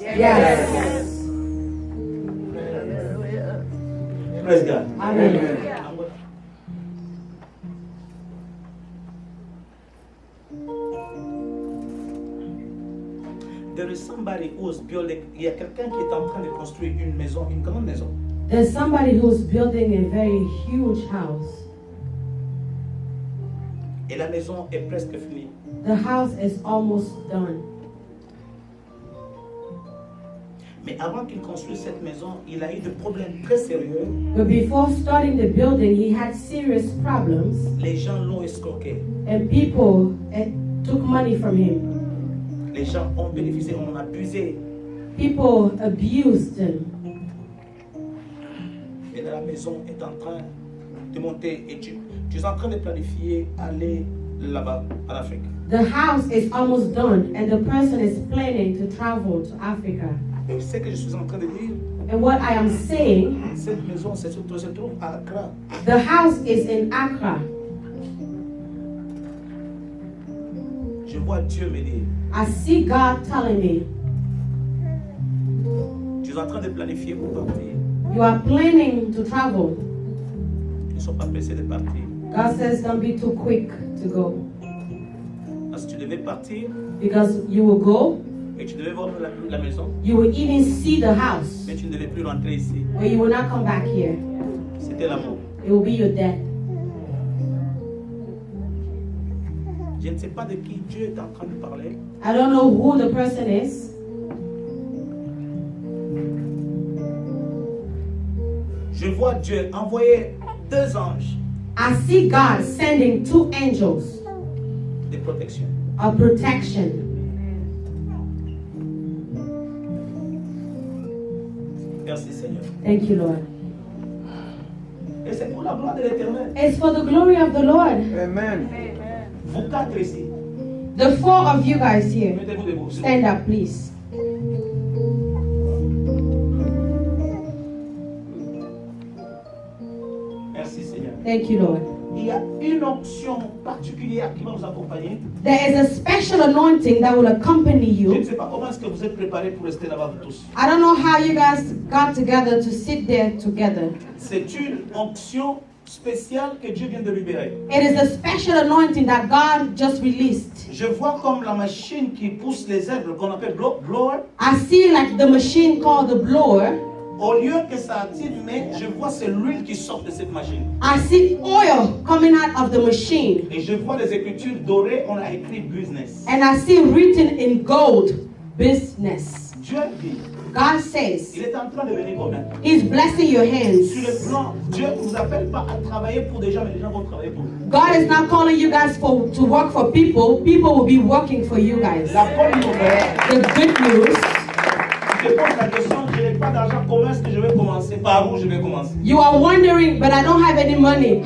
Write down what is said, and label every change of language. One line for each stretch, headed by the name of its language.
English: Yes. Praise God. Amen. There is somebody who is building.
French: Il y a quelqu'un qui est en train de construire une maison, une grande maison.
English: There's somebody who's building a very huge house.
French: Et la maison est presque finie.
English: The house is almost done.
French: Mais avant qu'il construise cette maison, il a eu des problèmes très sérieux.
English: But before starting the building, he had serious problems,
French: Les gens l'ont escroqué.
English: and people took money from him.
French: Les gens ont bénéficié, ont abusé.
English: People abused him.
French: Et la maison est en train de monter. Et tu es en train de planifier aller là-bas, en Afrique.
English: The house is almost done, and the person is planning to travel to Africa.
French: Et ce que je suis en train de dire,
English: And what I am saying,
French: cette maison se trouve à Accra.
English: the house is in Accra.
French: Je vois Dieu me dire,
English: I see God telling me,
French: tu es en train de planifier pour partir.
English: you are planning to travel.
French: Ne sois pas pressé de partir.
English: God says, don't be too quick to go.
French: Parce que tu devais partir
English: Because you will go,
French: et tu devais voir la maison,
English: you will even see the house,
French: mais tu ne devais plus rentrer ici.
English: but you will not come back here.
French: C'était l'amour.
English: It will be your death.
French: Je ne sais pas de qui Dieu est en train de parler.
English: I don't know who the person is.
French: Je vois Dieu envoyer 2 anges
English: I see God sending 2 angels
French: de protection.
English: of protection.
French: Merci Seigneur.
English: Thank you, Lord.
French: Et c'est pour la gloire de l'Éternel.
English: It's for the glory of the Lord. Amen.
French: Vous 4 ici,
English: The 4 of you guys here,
French: mettez-vous debout. s'il vous
English: stand up, please.
French: plaît. Merci Seigneur.
English: Thank you, Lord.
French: Il y a une onction particulière qui va vous accompagner.
English: There is a special anointing that will accompany
French: Je ne
English: you.
French: sais pas comment est-ce que vous êtes préparés pour rester là-bas vous tous.
English: I don't know how you guys got together to sit there together.
French: C'est une onction spéciale que Dieu vient de libérer.
English: It is a special anointing that God just released.
French: Je vois comme la machine qui pousse les herbes qu'on appelle blower.
English: I see like the machine called the blower.
French: Au lieu que ça attire, mais je vois c'est l'huile qui sort de cette machine.
English: I see oil coming out of the machine.
French: Et je vois les écritures dorées, on a écrit business.
English: And I see written in gold, business.
French: Dieu dit,
English: God says,
French: il est en train de venir combien?
English: He's blessing your
French: Sur
English: hands.
French: le plan, Dieu ne vous appelle pas à travailler pour des gens, mais les gens vont travailler pour vous.
English: God is not calling you guys to work for people. People will be working for you guys.
French: La bonne nouvelle,
English: The good news,
French: je pose la question, je n'ai pas d'argent, comment est-ce que je vais commencer? Par où je vais commencer?
English: you are wondering, but I don't have any money.